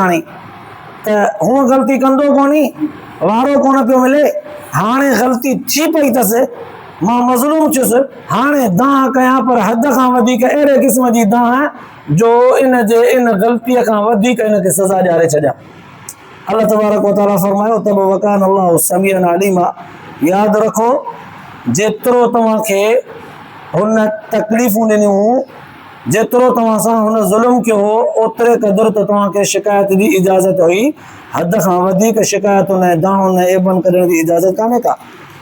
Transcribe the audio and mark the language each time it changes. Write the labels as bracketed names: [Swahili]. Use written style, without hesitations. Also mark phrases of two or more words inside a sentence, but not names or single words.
[Sindhi] हाणे त हूअं ग़लती कंदो कोन्हे, वारो कोन पियो मिले, हाणे ग़लती थी पई अथसि, मां मज़लूम थियुसि, हाणे दाह कयां, पर हद खां वधीक अहिड़े क़िस्म जी दाह जो इन ग़लतीअ खां वधीक इनखे सज़ा ॾियारे छॾियां। अलाह तबारक व तआला फरमायो त [Arabic] وكان الله سميعا عليما, [Sindhi] यादि रखो जेतिरो तव्हांखे हुन तकलीफ़ूं ॾिनियूं, जेतिरो तव्हां सां हुन ज़ुल्म कयो हो, ओतिरे क़दुरु त तव्हांखे शिकायत जी इजाज़त हुई, हद खां वधीक शिकायतुनि ऐं दाहुनि ऐं ऐबनि कढण जी इजाज़त कान्हे का।